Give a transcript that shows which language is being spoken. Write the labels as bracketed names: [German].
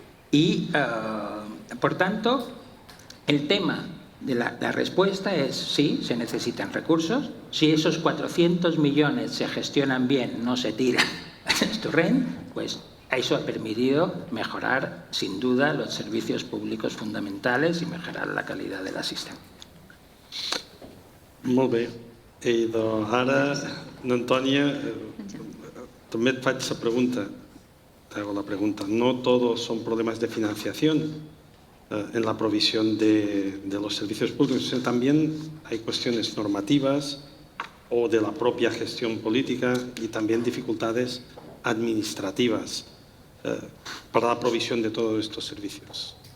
[Spanish] Y, por tanto, el tema de la respuesta es sí, se necesitan recursos. Si esos 400 millones se gestionan bien, no se tiran al estorrent, pues eso ha permitido mejorar, sin duda, los servicios públicos fundamentales y mejorar la calidad de la asistencia. [Catalan] Molt bé. I ara, Antònia, també et faig la pregunta. [Spanish] Te hago la pregunta. No todos son problemas de financiación en la provisión de los servicios públicos, sino también hay cuestiones normativas o de la propia gestión política y también dificultades administrativas para la provisión de todos estos servicios.